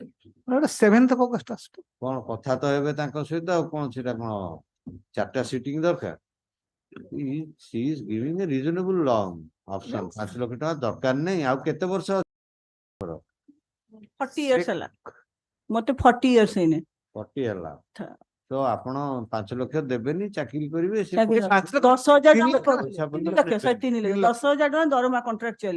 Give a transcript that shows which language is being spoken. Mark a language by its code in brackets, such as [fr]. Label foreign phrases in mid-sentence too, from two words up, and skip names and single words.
[or] 7th of August ଆସୁ କଣ କଥା ତ ହେବେ ତାଙ୍କ ସହିତ ଆଉ କଣ ସେଟା କଣ 4ଟା ସିଟିଂ ଦରକାର [en] she is giving a reasonable long option [or] 5 ଲକ୍ଷ ଟଙ୍କା ଦରକାର ନାହିଁ ଆଉ କେତେ ବର୍ଷ [en] 40 years [or] ହେଲା ମତେ [en] 40 years [or] ହେଇନି 40 ହେଲା ତ ଆପଣ 5 ଲକ୍ଷ ଦେବେନି ଚାକିରି କରିବେ ସେ 10,000 ଟଙ୍କା 3 ଲକ୍ଷ 10,000 ଟଙ୍କା ଦରମା କଣ୍ଟ୍ରାକ୍ଚୁଆଲ